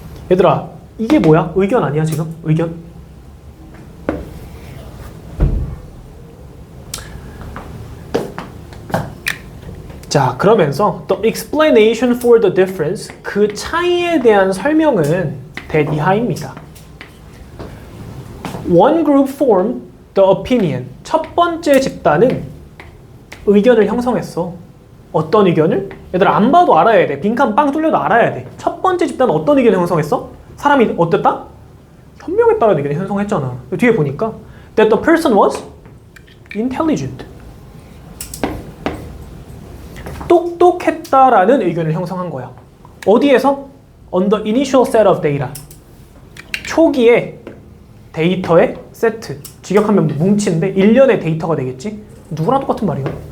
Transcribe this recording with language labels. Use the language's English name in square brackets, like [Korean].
[Korean] 얘들아, 이게 뭐야? 의견 아니야 지금? 의견? 자, 그러면서 [English] the explanation for the difference, [Korean] 그 차이에 대한 설명은 that 이하입니다. [English] One group formed the opinion. [Korean] 첫 번째 집단은 의견을 형성했어. 어떤 의견을? 얘들아, 안 봐도 알아야 돼. 빈칸 빵 뚫려도 알아야 돼. 첫 번째 집단은 어떤 의견을 형성했어? 사람이 어땠다? 현명했다라는 의견을 형성했잖아. 뒤에 보니까 [English] that the person was intelligent. [Korean] 똑똑했다라는 의견을 형성한 거야. [English] 어디에서? On the initial set of data. [Korean] 초기에 데이터의 세트. 직역하면 뭉치인데 일련의 데이터가 되겠지? 누구랑 똑같은 말이야?